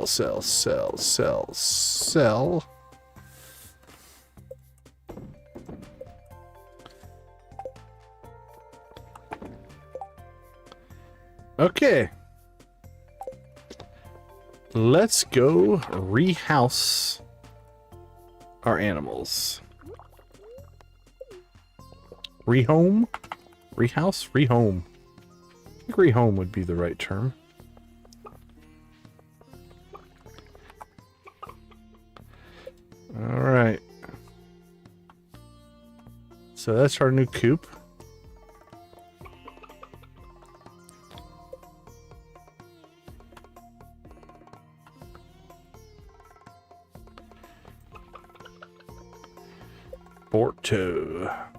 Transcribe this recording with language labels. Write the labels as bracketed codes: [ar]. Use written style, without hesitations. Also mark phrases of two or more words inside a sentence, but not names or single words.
[en] Okay. Let's go rehouse our animals. Rehome? Rehouse? Rehome. I think rehome would be the right term. Alright. So that's our new coop. Porto.